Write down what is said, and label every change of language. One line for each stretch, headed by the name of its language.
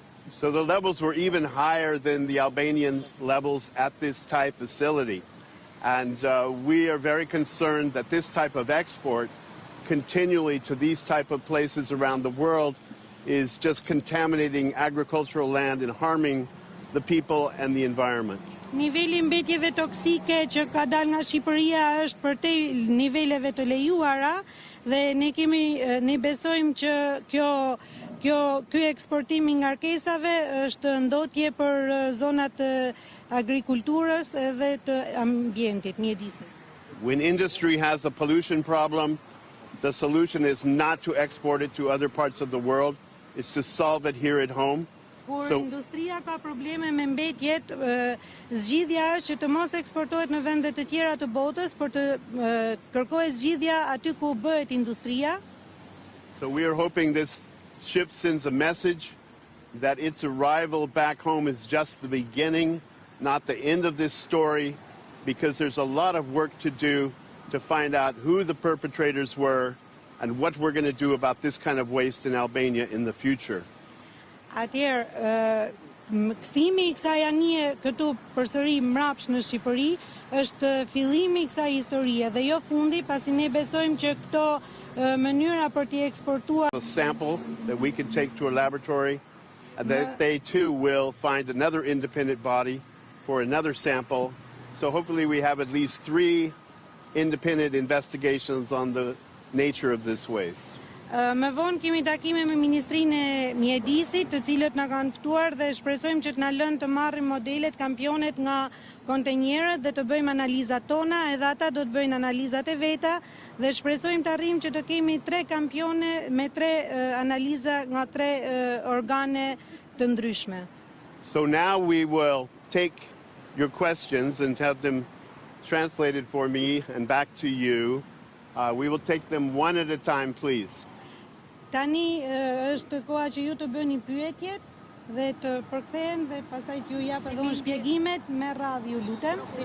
English: So the levels were even higher than the Albanian levels at this type facility. And we are very concerned that this type of export continually to these type of places around the world is just contaminating agricultural land and harming the people and the environment.
Albanian: Niveli mbetjeve toksike që ka dalë nga Shqipëria është përtej niveleve të lejuara dhe ne besojmë që ky eksportim i ngarkesave është ndotje për zonat të agrikulturës dhe të ambientit, mjedisit.
English: When industry has a pollution problem, the solution is not to export it to other parts of the world, it's to solve it here at home.
Albanian: Kur industria ka probleme me mbetjet, zgjidhja është që të mos eksportohet në vende të tjera të botës, por të kërkohet zgjidhja aty ku bëhet industria.
English: So we are hoping this ship sends a message that its arrival back home is just the beginning, not the end of this story, because there's a lot of work to do to find out who the perpetrators were and what we're going to do about this kind of waste in Albania in the future.
Albanian: Atëherë, Kthimi i kësaj anije këtu përsëri mrapsh në Shqipëri është fillimi i kësaj historie dhe jo fundi, pasi ne besojmë që këto mënyra për t'i eksportuar
English: A sample that we can take to a laboratory, and that they too will find another independent body for another sample. So hopefully we have at least 3 independent investigations on the nature of this waste.
Albanian: Më vonë kemi takime me Ministrinë e Mjedisit, të cilët na kanë ftuar dhe shpresojmë që të na lënë të marrim modelet, kampionet nga kontenjerët dhe të bëjmë analizat tona, edhe ata do të bëjnë analizat e veta dhe shpresojmë të arrijmë që të kemi 3 kampione me 3 analiza nga 3 organe të ndryshme.
English: So now we will take your questions and have them translated for me and back to you. We will take them one at a time, please.
Albanian: Tani është koha që ju të bëni pyetjet dhe të përkthehen dhe pastaj ju jap edhe unë shpjegimet me radhë, ju lutem.